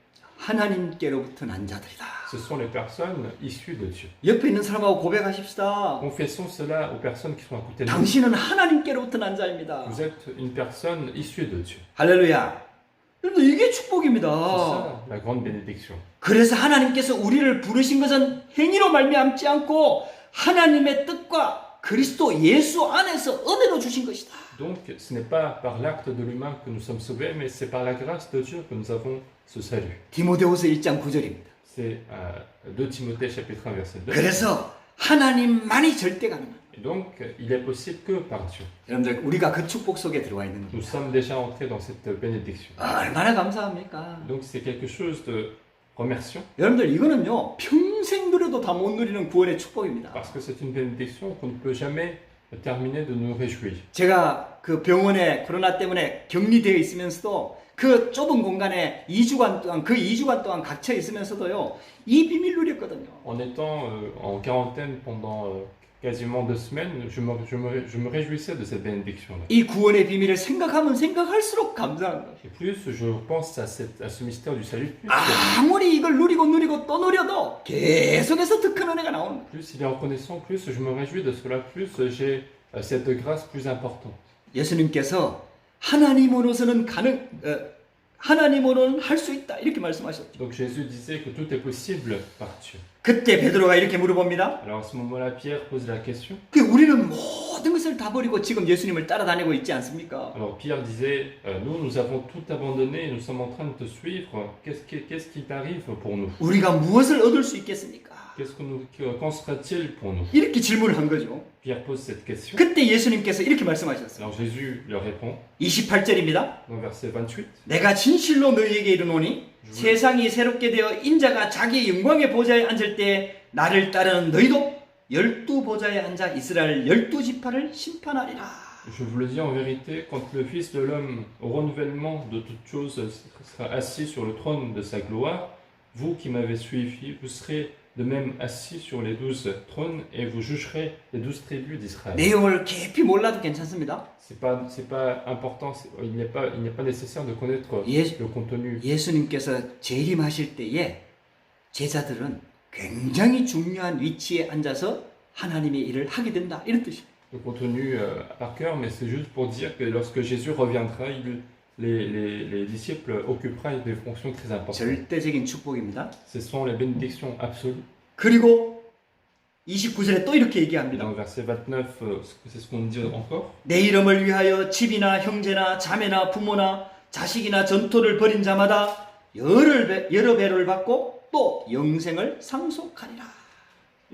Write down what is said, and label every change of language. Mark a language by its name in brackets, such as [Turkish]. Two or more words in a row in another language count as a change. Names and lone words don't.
[Korean] 하나님께로부터 난 자들이다. [French] Ce sont les personnes issues de Dieu. [Korean] 옆에 있는 사람하고 고백하십시다. [French] Confessons cela aux personnes qui sont à côté de nous. [Korean] 당신은 하나님께로부터 난 자입니다. [French] Vous êtes une personne issue de Dieu. [Korean] 할렐루야. 여러분 이게 [French] C'est [Korean] 축복입니다. [French] ça la grande bénédiction. [Korean] 그래서 하나님께서 우리를 부르신 것은 행위로 말미암지 않고 하나님의 뜻과 그리스도 예수 안에서 은혜로 주신 것이다. [French] Donc ce n'est pas par l'acte de l'humain que nous sommes sauvés, mais c'est par la grâce de Dieu que nous avons ce salut. [Korean] 디모데후서 1장 9절입니다. [French] C'est 2 Timothée chapitre 1 verset 2. [Korean] 그래서 하나님만이 절대 가능합니다. [French] Et donc il est possible que par Dieu. [Korean] 여러분들 우리가 그 축복 속에 들어와 있는 [French] Nous [Korean] 겁니다. [French] sommes déjà entrés dans cette bénédiction. [Korean] 얼마나 감사합니까? [French] Donc c'est quelque chose de remerciant. [Korean] 여러분들 이거는요 평생 누려도 다 못 누리는 구원의 축복입니다. [French] Parce que c'est une bénédiction qu'on ne peut jamais terminer de nous réjouir. [Korean] 제가 그 병원에 코로나 때문에 격리되어 있으면서도 그 좁은 공간에 2주간 동안 갇혀 있으면서도요 이 비밀 누렸거든요. [French] En étant en quarantaine pendant quasiment 2 semaines, je me réjouissais de cette bénédiction-là. [Korean] 이 구원의 비밀을 생각하면 생각할수록 감사한 거예요. [French] Et plus je pense à ce mystère du salut, [Korean] 아무리 이걸 누리고 또 누려도 계속해서 더 큰 은혜가 나오는 거예요. [French] plus il est reconnaissant, plus je me réjouis de cela, plus j'ai cette grâce plus importante. [Korean] 예수님께서 하나님으로서는 하나님으로는 할 수 있다 이렇게 말씀하셨죠. [French] Donc Jésus disait que tout est possible par Dieu. [Korean] 그때 베드로가 이렇게 물어봅니다. [French] Alors à ce moment-là, Pierre pose la question. [Korean] 우리는 모든 것을 다 버리고 지금 예수님을 따라다니고 있지 않습니까? [French] Alors Pierre disait, nous avons tout abandonné, nous sommes en train de te suivre. Qu'est-ce qui t'arrive pour nous? [Korean] 우리가 무엇을 얻을 수 있겠습니까? [French] Qu'en sera-t-il pour nous? [Korean] 이렇게 질문을 한 거죠. [French] Pierre pose cette question. [Korean] 그때 예수님께서 이렇게 말씀하셨어요. [French] Alors Jésus leur répond [Korean] 28절입니다. [French] dans verset 28. [Korean] 내가 진실로 너희에게 이르노니 세상이 새롭게 되어 인자가 자기의 영광의 보좌에 앉을 때 나를 따르는 너희도 12보좌에 앉아 이스라엘 12지파를 심판하리라. [French] Je vous le dis en vérité, quand le Fils de l'homme, au renouvellement de toutes choses, sera assis sur le trône de sa gloire, vous qui m'avez suivi, vous serez de même assis sur les 12 trônes et vous jugerez les 12 tribus d'Israël. [Korean] 내용을 깊이 몰라도 괜찮습니다. [French] C'est pas important, il n'est pas nécessaire de connaître le contenu. [Korean] 예수님께서 재림하실 때에 제자들은 굉장히 중요한 위치에 앉아서 하나님의 일을 하게 된다 이런 뜻이에요. [French] Le contenu par cœur, mais c'est juste pour dire que lorsque Jésus reviendra, les disciples occuperaient des fonctions très importantes. [Korean] 절대적인 축복입니다. [French] Ce sont les bénédictions absolues. [Korean] 그리고 29절에 또 이렇게 [French] Et [Korean] 얘기합니다. [French] dans le verset 29, c'est ce qu'on dit encore. [Korean] 내 이름을 위하여 집이나 형제나 자매나 부모나 자식이나 전토를 벌인 자마다 여러 배를 받고 또 영생을 상속하리라.